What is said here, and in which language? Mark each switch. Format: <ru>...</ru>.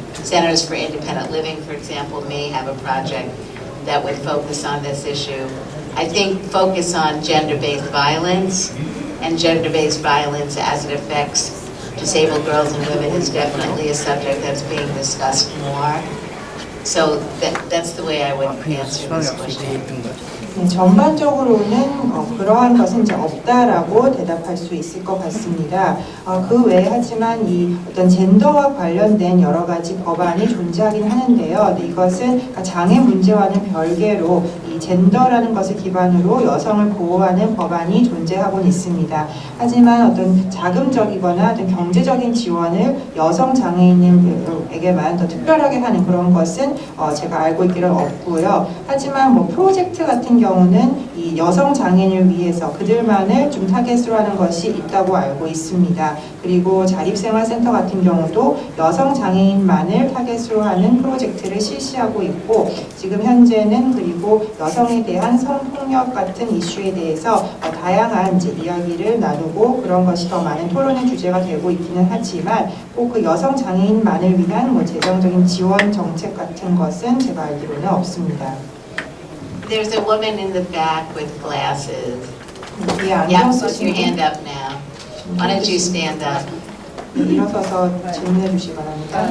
<en>Centers for Independent Living, for example, may have a project that would focus on this issue. I think focus on gender-based violence and gender-based violence as it affects disabled girls and women is definitely a subject that's being discussed more. So that's the way I would answer this question.</en> <ko>네, 전반적으로는 그러한 것은 이제 없다라고 대답할 수 있을 것 같습니다. 그 외에 하지만 이 어떤 젠더와 관련된 여러 가지 법안이 존재하긴 하는데요. 네, 이것은 장애 문제와는 별개로 이 젠더라는 것을 기반으로 여성을 보호하는 법안이 존재하고는 있습니다. 하지만 어떤 자금적이거나 어떤 경제적인 지원을 여성 장애인에게만 더 특별하게 하는 그런 것은 제가 알고 있기는 없고요. 하지만 뭐 프로젝트 같은 경우는 이 여성 장애인을 위해서 그들만을 좀 타겟으로 하는 것이 있다고 알고 있습니다. 그리고 자립생활센터 같은 경우도 여성 장애인만을 타겟으로 하는 프로젝트를 실시하고 있고, 지금 현재는 그리고 여성에 대한 성폭력 같은 이슈에 대해서 다양한 이제 이야기를 나누고 그런 것이 더 많은 토론의 주제가 되고 있기는 하지만 꼭 그 여성 장애인만을 위한 뭐 재정적인 지원 정책 같은 것은 제가 알기로는 없습니다.</ko> <en>There's a woman in the back with glasses.</en> <ko>이</ko> <en>Yeah,</en> <ko>안경</ko> <en>put your</en> <ko>쓰시는</ko> <en>hand up now. Why don't you stand up?</en> <ko>일어서서 질문해 주시기 바랍니다.</ko>